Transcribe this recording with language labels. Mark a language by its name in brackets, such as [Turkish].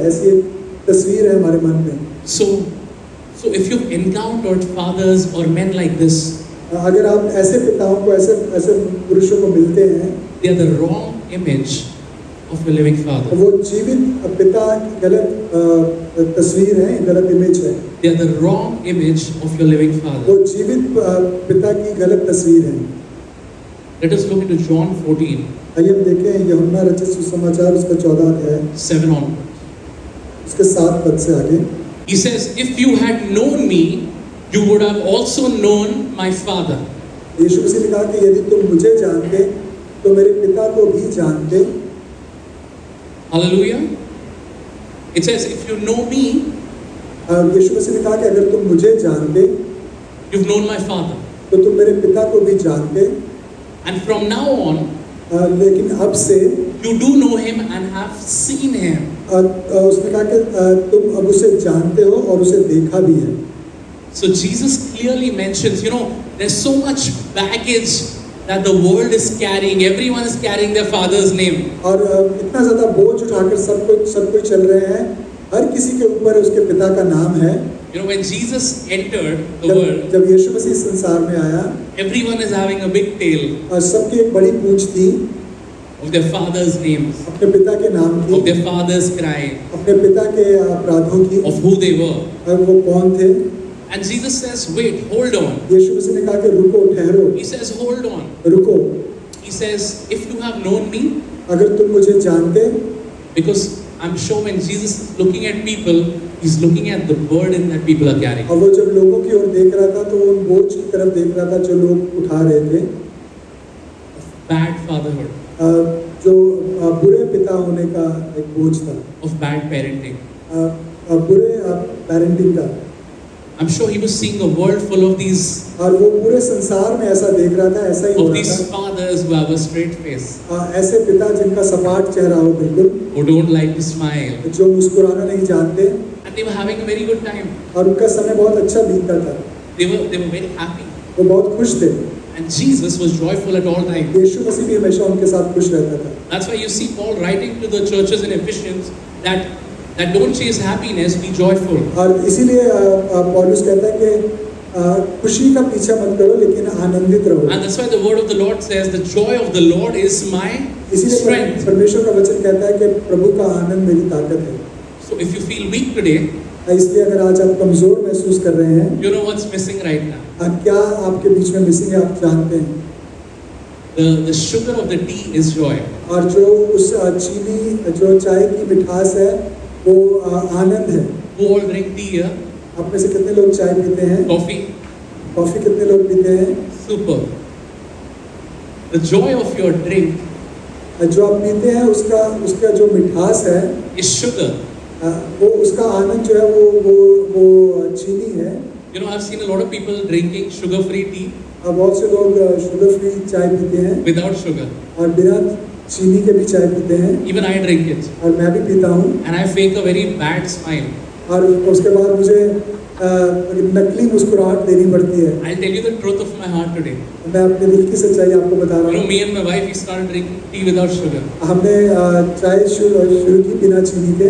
[Hindi] ऐसी एक तस्वीर है हमारे मन में। [English] So if you've encountered fathers or men like this, [Hindi] अगर आप ऐसे पिताओं को ऐसे पुरुषों को मिलते हैं, [English] they are the wrong image of a living father. [Hindi] वो जीवित पिता की गलत तस्वीर है, गलत इमेज है। [English] They are the wrong image of your living [Hindi] वो [English] father. [Hindi] जीवित पिता की गलत तस्वीर है। [English] Let us look into John 14, [Hindi] आइए हम देखें यूहन्ना रचित सुसमाचार उसका 14 अध्याय [English] 7 onwards. [Hindi] उसके 7 पद से आगे। [English] He says, if you had known me, you would have also known my father. [Hindi] यीशु मसीह ने कहा कि यदि तुम मुझे जानते तो मेरे पिता को भी जानते। [English] Hallelujah. It says, if you know me, [Hindi] यीशु मसीह ने कहा कि अगर तुम मुझे जानते [English] you've known my father. [Hindi] तो तुम मेरे पिता को भी जानते। [English] And from now on, [Hindi] लेकिन अब से [English] you do know him and have seen him. [Hindi] उसने कहा कि तुम अब उसे जानते हो और उसे देखा भी है। [English] So Jesus clearly mentions, there's so much baggage that the world is carrying. Everyone is carrying their father's name. [Hindi] और इतना ज़्यादा बोझ उठाकर सब कोई चल रहे हैं। हर किसी के ऊपर उसके पिता का नाम है। [English] When Jesus entered the world, [Hindi] जब यीशु मसीह संसार में आया, [English] everyone is having a big tale [Hindi] और सबकी एक बड़ी पूंछ थी [English] of their father's names, [Hindi] अपने पिता के नाम [English] of [Hindi] की, [English] their father's crime, [Hindi] अपने पिता के अपराधों की, [English] of who they were. [Hindi] और वो कौन थे। [English] And Jesus says, wait, hold on. [Hindi] यीशु मसीह ने कहा कि रुको, ठहरो, [English] He says, hold on. [Hindi] रुको। [English] He says, if you have known me, [Hindi] अगर तुम मुझे जानते, [English] because I'm sure when Jesus is looking at people, he's looking at the burden that people are carrying. [Hindi] और वो जब लोगों की ओर देख रहा था तो वो उन बोझ की तरफ देख रहा था जो लोग उठा रहे थे। [English] Bad fatherhood, [Hindi] जो बुरे पिता होने का एक बोझ था, [English] of bad parenting. [Hindi] बुरे पेरेंटिंग का। [English] I'm sure he was seeing a world full of these [Hindi] और वो पूरे संसार में ऐसा देख रहा था, ऐसा ही हो [English] of [Hindi] रहा [English] these [Hindi] था। [English] fathers who have a straight face, [Hindi] ऐसे पिता जिनका सपाट चेहरा हो बिल्कुल, [English] who don't like to smile, [Hindi] जो मुस्कुराना नहीं जानते, [English] and they were having a very good time. [Hindi] और उनका समय बहुत अच्छा बीतता था। [English] They were very happy, [Hindi] वो बहुत खुश थे। [English] and Jesus was joyful at all times. [Hindi] यीशु मसीह भी हमेशा उनके साथ खुश रहता था। [English] That's why you see Paul writing to the churches in Ephesians that don't chase happiness, be joyful. [Hindi] और इसीलिए पौलुस कहता है कि खुशी का पीछा मत करो लेकिन आनंदित रहो। [English] And that's why the word of the Lord says, the joy of the Lord is my [Hindi] इसीलिए [English] strength. [Hindi] परमेश्वर का वचन कहता है कि प्रभु का आनंद मेरी ताकत है। [English] So if you feel weak today, [Hindi] इसलिए अगर आज आप कमजोर महसूस कर रहे हैं, [English] you know what's missing right now. [Hindi] क्या आपके बीच में मिसिंग है आप जानते हैं। [English] The sugar of the tea is joy. [Hindi] और जो उस चीनी जो चाय की मिठास है वो आनंद है। [English] Who all drink tea here? [Hindi] आप में से कितने लोग चाय पीते हैं? [English] Coffee? [Hindi] कॉफी कितने लोग पीते हैं? [English] Super. The joy of your drink [Hindi] जो आप पीते हैं उसका जो मिठास है [English] is sugar. [Hindi] वो उसका आनंद जो है वो चीनी है। [English] I've seen a lot of people drinking sugar-free tea [Hindi] बहुत से लोग शुगर फ्री चाय पीते हैं [English] without sugar. [Hindi] और बिना चीनी के भी चाय पीते हैं [English] Even I drink it. [Hindi] और मैं भी पीता हूँ। [English] And I fake a very bad smile. [Hindi] और उसके बाद मुझे नकली मुस्कुराहट देनी पड़ती है। [English] I'll tell you the truth of my heart today. [Hindi] मैं अपने दिल की सच्चाई आपको बता [English] You [Hindi] रहा [English] know, [Hindi] हूँ। [English] me and my wife, we started drinking tea without sugar. [Hindi] हमने चाय शुरू की बिना चीनी के